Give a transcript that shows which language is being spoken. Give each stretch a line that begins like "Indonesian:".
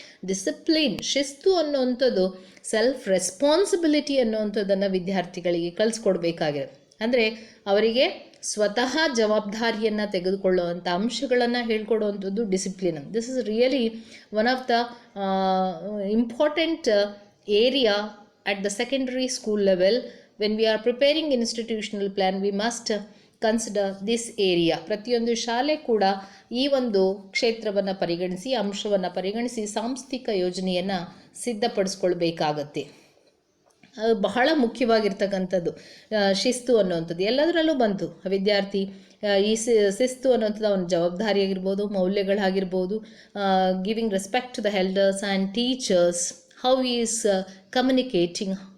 Kannada: Discipline, ಶಿಸ್ತು ಅನ್ನುವಂಥದ್ದು, self responsibility ಅನ್ನುವಂಥದ್ದನ್ನು ವಿದ್ಯಾರ್ಥಿಗಳಿಗೆ ಕಲಿಸ್ಕೊಡ್ಬೇಕಾಗಿದೆ. ಅಂದರೆ ಅವರಿಗೆ ಸ್ವತಃ ಜವಾಬ್ದಾರಿಯನ್ನು ತೆಗೆದುಕೊಳ್ಳುವಂಥ ಅಂಶಗಳನ್ನು ಹೇಳ್ಕೊಡುವಂಥದ್ದು discipline.
English: This is really one of the important area at the secondary school level. When we are preparing institutional plan, we must consider this area.
Kannada: ಪ್ರತಿಯೊಂದು ಶಾಲೆ ಕೂಡ ಈ ಒಂದು ಕ್ಷೇತ್ರವನ್ನು ಪರಿಗಣಿಸಿ, ಅಂಶವನ್ನು ಪರಿಗಣಿಸಿ ಸಾಂಸ್ಥಿಕ ಯೋಜನೆಯನ್ನು ಸಿದ್ಧಪಡಿಸ್ಕೊಳ್ಬೇಕಾಗತ್ತೆ. ಬಹಳ ಮುಖ್ಯವಾಗಿರ್ತಕ್ಕಂಥದ್ದು ಶಿಸ್ತು ಅನ್ನುವಂಥದ್ದು. ಎಲ್ಲದರಲ್ಲೂ ಬಂತು ವಿದ್ಯಾರ್ಥಿ ಈ ಶಿಸ್ತು ಅನ್ನುವಂಥದ್ದು ಅವನ ಜವಾಬ್ದಾರಿ ಆಗಿರ್ಬೋದು, ಮೌಲ್ಯಗಳಾಗಿರ್ಬೋದು,
English: giving respect to the elders and teachers, how he is communicating,